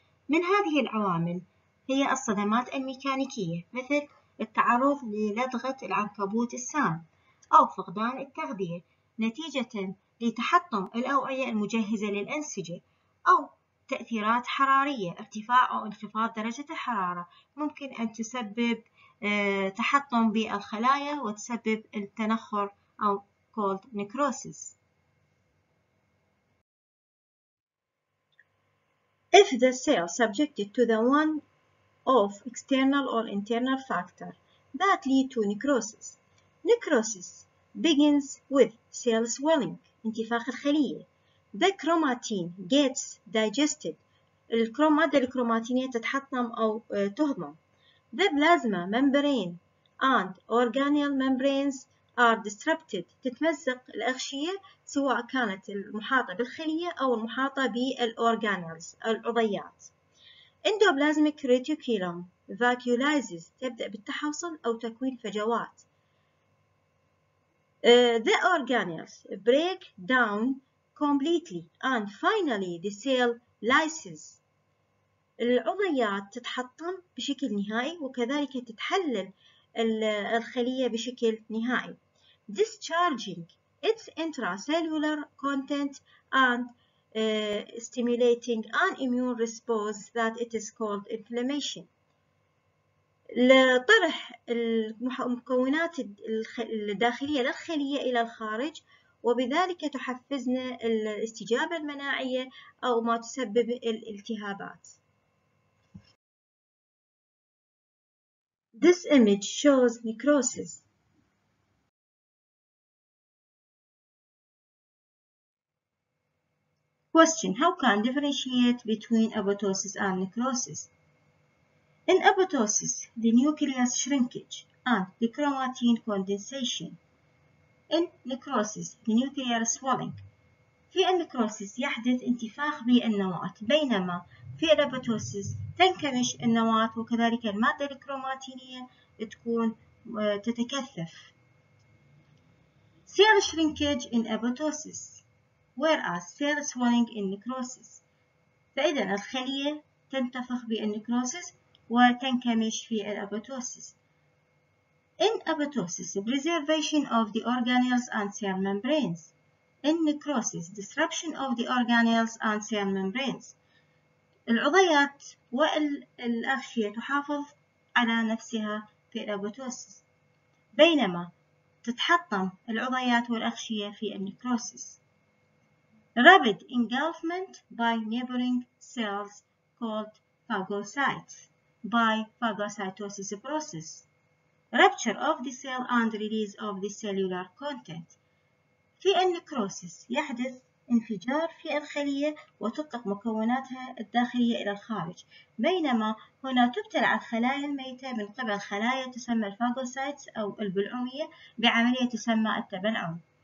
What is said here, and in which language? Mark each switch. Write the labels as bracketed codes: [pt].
[ar] من هذه العوامل هي الصدمات الميكانيكية، مثل التعرض للدغة العنكبوت السام، أو فقدان التغذية نتيجة لتحطم الأوعية المجهزة للأنسجة، أو تأثيرات حرارية، ارتفاع أو انخفاض درجة الحرارة ممكن أن تسبب تحطم بالخلايا وتسبب التنخر أو [en] cold necrosis. If the cell subjected to the one of external or internal factor that lead to necrosis. Necrosis begins with cell swelling, [ar] انتفاخ الخلية. [en] The chromatin gets digested. [ar] المادة الكروماتينية تتحطم أو تهضم. [en] The plasma membrane and organelle membranes are disrupted. [ar] تتمزق الأغشية سواء كانت المحاطة بالخلية أو المحاطة بالorganelles العضيات. [en] Endoplasmic reticulum vacuolizes [ar] تبدأ بالتحوصل أو تكوين فجوات. [en] The organelles break down completely and finally the cell lyses. [ar] العضيات تتحطم بشكل نهائي وكذلك تتحلل الخلية بشكل نهائي. [en] Discharging its intracellular content and stimulating an immune response that it is called inflammation. [ar] لطرح المكونات الداخلية للخلية إلى الخارج، وبذلك تحفزنا الاستجابة المناعية أو ما تسبب الالتهابات. [en] This image shows necrosis. Question: how can differentiate between apoptosis and necrosis? In apoptosis, the nucleus shrinkage and the chromatin condensation. In necrosis, the nuclear swelling. [ar] في النكروسيس يحدث انتفاخ بالنواة، بينما في الأبوتوسيس تنكمش النواة وكذلك المادة الكروماتينية تكون تتكثف. [en] Cell shrinkage in apoptosis, whereas cell swelling in necrosis. [ar] فإذا الخلية تنتفخ بالنكروسيس وتنكمش في الأبوتوسيس. [en] In apoptosis, preservation of the organelles and cell membranes. In necrosis, disruption of the organelles and cell membranes. [ar] العضيات والأغشية تحافظ على نفسها في الأبوتوسيس، بينما تتحطم العضيات والأغشية في النكروسيس. [en] Rapid engulfment by neighboring cells called phagocytes by phagocytosis process. Rupture of the cell and release of the cellular content. [ar] في النكروسيس يحدث انفجار في الخلية وتطلق مكوناتها الداخلية إلى الخارج، بينما هنا تبتلع الخلايا الميتة من قبل خلايا تسمى الفاغوسايتس أو البلعومية بعملية تسمى التبلعم.